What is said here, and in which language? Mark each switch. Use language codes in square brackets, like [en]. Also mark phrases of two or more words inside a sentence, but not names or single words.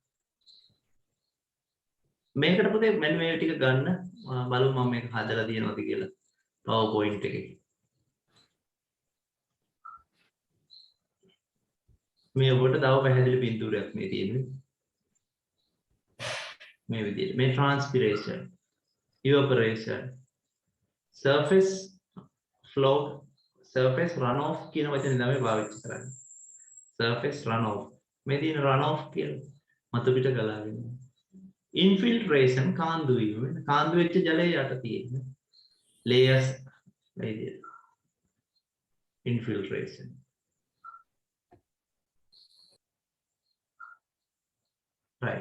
[si] මේකට පුතේ මෙන්න මේ ටික ගන්න බලමු මම මේක හදලා තියෙනවද කියලා. PowerPoint එකේ. මේ ඔබට තව පැහැදිලි පින්තූරයක් මේ තියෙන්නේ. මේ විදිහට. මේ [en] transpiration, evaporation, surface flow, surface runoff [si] කියන වචනේ තමයි පාවිච්චි කරන්නේ. [en] surface runoff. [si] මේ තියෙන runoff කියන්නේ මතු පිට ගලාගෙන. infiltration කාන්දු වීම. කාන්දු වෙච්ච ජලය යට තියෙන layers මේ විදිහට. [en] infiltration. right.